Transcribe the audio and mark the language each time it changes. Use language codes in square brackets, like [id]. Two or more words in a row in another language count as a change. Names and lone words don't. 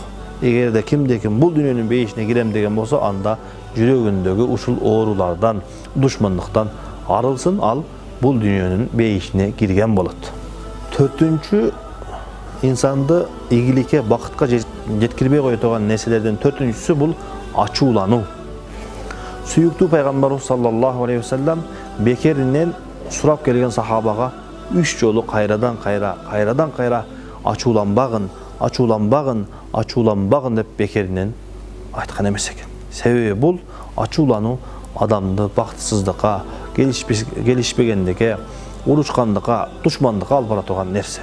[ky] Эгерде кимде-ким бул дүйнөнүн бейишине кирем деген болсо, анда жүрөгүндөгү ушул оорулардан, душмандыктан арылсын, ал бул дүйнөнүн бейишине кирген болот. Төртүнчү, инсанды ийгиликке, бакытка жеткирбей кое турган нерселерден төртүнчүсү бул ачуулануу. Сүйүктүү пайгамбарыбыз [ar] صلى الله عليه وسلم [ky] бекеринен сурап келген сахабага 3 жолу кайрадан кайра ачууланбагын деп бекеринен айткан эмес экен. Себеби бул ачуулануу адамды бактысыздыкка, келишпегендикке, урушкандыкка, душмандыкка алып бара турган нерсе.